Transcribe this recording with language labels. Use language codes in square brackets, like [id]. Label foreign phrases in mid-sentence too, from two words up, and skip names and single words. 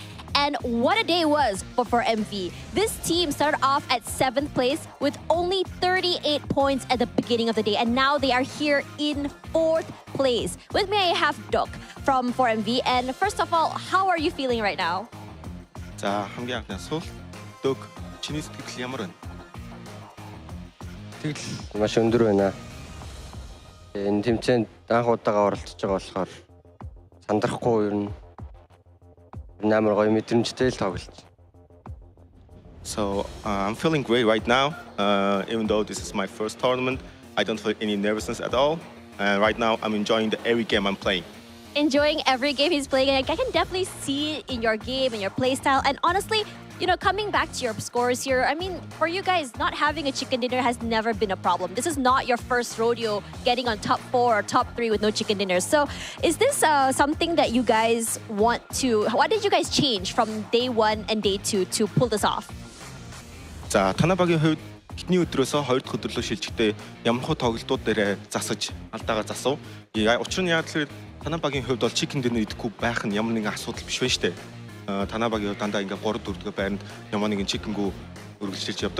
[en] And what a day it was for MV. This team started off at 7th place with only 38 points at the beginning of the day. And now they are here in 4th place. With me, I have Dok from 4MV. And first of all, how are you feeling right now? [mn] За хамгийн анхны асуулт Док чиний сэтгэл ямар байна? Тэгэл маш өндөр байна. Энэ тэмцээнд анх удаага оролцож байгаа болохоор сандрахгүй ер нь амар гоё мэдрэмжтэй л тоглож. [en] So I'm feeling great right now. Even though this is my first tournament, I don't feel any nervousness at all. And right now I'm enjoying every game I'm playing. Enjoying every game he's playing. I can definitely see it in your game and your play style. And honestly, you know, coming back to your scores here, I mean, for you guys, not having a chicken dinner has never been a problem. This is not your first rodeo getting on top 4 or top 3 with no chicken dinners. So is this something that you guys want to... What did you guys change from day 1 and day 2 to pull this off? [mn] За танай багийн хувьд эхний өдрөөсөө 2 дахь өдрөлөө шилжихдээ ямархуу тоглолтууд дээр засаж алдаагаа засав. Учир нь яг л танай багийн хувьд бол [en] chicken dinner [mn] идэхгүй байх нь ямар нэгэн асуудал биш байна шүү дээ. Танай багийн хувьд дандаа ингээ 3 4 байранд ямар нэгэн chicken-гүү үргэлжлүүлж явдаг.